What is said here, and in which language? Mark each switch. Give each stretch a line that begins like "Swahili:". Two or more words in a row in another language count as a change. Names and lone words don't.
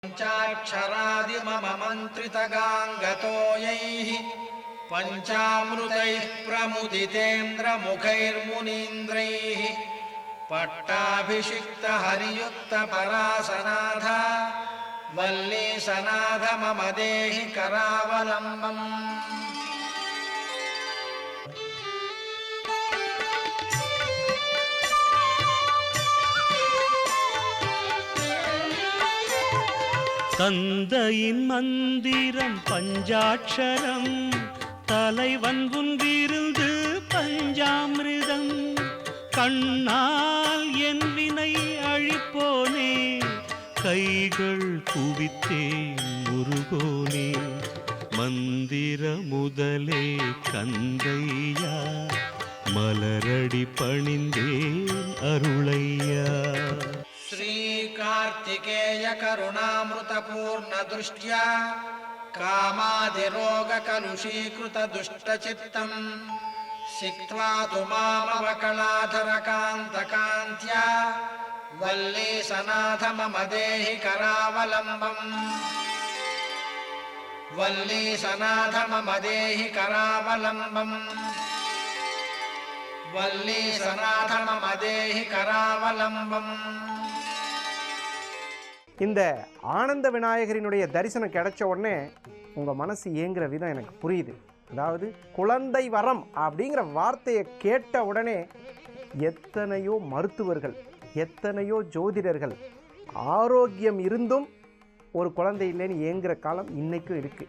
Sanskrit: पञ्चाक्षरादिमम मन्त्रितगाङ्गतोयैः पञ्चामृतैः प्रमुदितेन्द्रमुखैर्मुनीन्द्रैः पट्टाभिषिक्तहरियुक्तपरासनाथ वल्लीसनाथ मम देहि करावलम्बम्।
Tamil: தந்தையின் மந்திரம் பஞ்சாட்சரம், தலைவன் உன்விருந்து பஞ்சாமிர்தம். கண்ணால் என் வினை அழிப்போனே, கைகள் குவித்தேன் முருகோனே. மந்திர முதலே கந்தையா, மலரடி பணிந்தேன் அருளையா.
Sanskrit: श्रीकार्तिकेय करुणामृतपूर्णदृष्ट्या कामादिरोगकलुषीकृतदुष्टचित्तम् सिक्त्वा तु मामवकलाधरकान्तकान्त्या वल्लीसनाथ मम देहि करावलम्बम्। वल्लीसनाथ मम देहि करावलम्बम्। वल्लीसनाथ मम देहि करावलम्बम्।
Tamil: இந்த ஆனந்த விநாயகரினுடைய தரிசனம் கிடைச்ச உடனே உங்கள் மனசு ஏங்குற விதம் எனக்கு புரியுது. அதாவது குழந்தை வரம் அப்படிங்கிற வார்த்தையை கேட்ட உடனே எத்தனையோ மருத்துவர்கள், எத்தனையோ ஜோதிடர்கள் ஆரோக்கியம் இருந்தும் ஒரு குழந்தை இல்லைன்னு ஏங்குற காலம் இன்றைக்கும் இருக்குது.